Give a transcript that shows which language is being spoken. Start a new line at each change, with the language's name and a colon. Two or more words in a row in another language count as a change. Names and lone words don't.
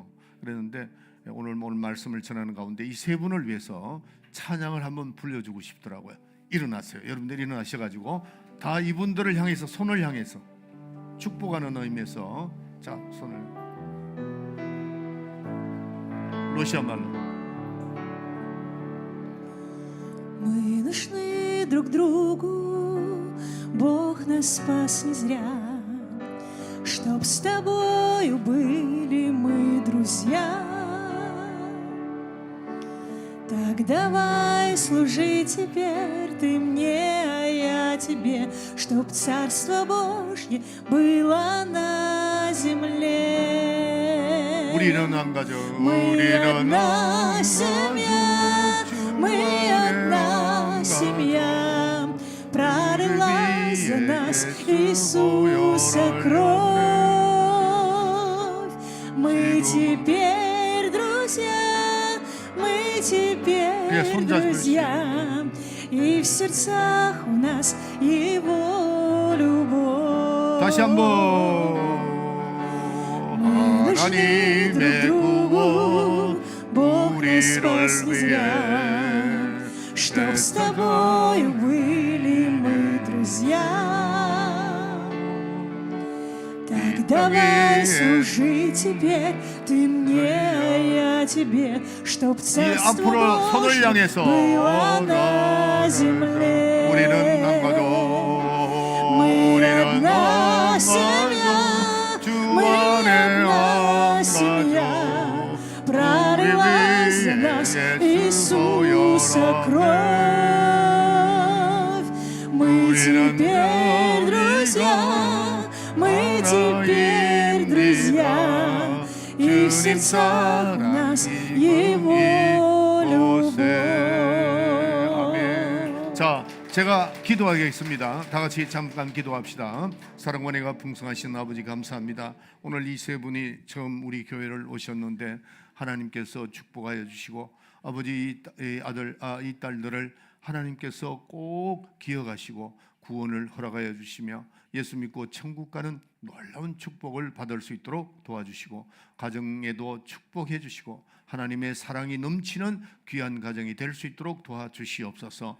Korean: 그랬는데 오늘 말씀을 전하는 가운데 이 세 분을 위해서 찬양을 한번 불려주고 싶더라고요. 일어나세요. 여러분들 일어나셔가지고 다 이분들을 향해서 손을 향해서 축복하는 의미에서, 자, 손을 러시아 말로.
Russian: Мы нужны друг другу, Бог нас спас не зря, чтоб с тобою были мы друзья. Так давай служи теперь ты мне, а я тебе, чтоб Царство Божье было на земле.
Korean: 우리는 한 가족,
Russian: Мы одна семья, мы одна семья, пролила за нас Иисуса кровь. Мы теперь друзья, мы теперь друзья, и в сердцах у нас Его любовь.
Korean: 다시 한번. 하나님의 구원 우리를 위해,
Russian: чтоб с тобою были мы друзья. Так давай служи теперь ты мне, а я тебе, чтоб Царство Божье было на земле.
Korean: 우리는 한 가족,
Russian: Мы одна семья, мы одна семья, пролила за нас Иисуса кровь. Мы теперь друзья, мы теперь друзья, и в сердцах у нас Его любовь.
Korean: 아멘. 자, 제가 기도하겠습니다. 다 같이 잠깐 기도합시다. 사랑과 은혜가 풍성하신 아버지 감사합니다. 오늘 이 세 분이 처음 우리 교회를 오셨는데 하나님께서 축복하여 주시고, 아버지 이 아들 이 딸들을 하나님께서 꼭 기억하시고 구원을 허락하여 주시며 예수 믿고 천국 가는 놀라운 축복을 받을 수 있도록 도와주시고, 가정에도 축복해 주시고 하나님의 사랑이 넘치는 귀한 가정이 될 수 있도록 도와주시옵소서.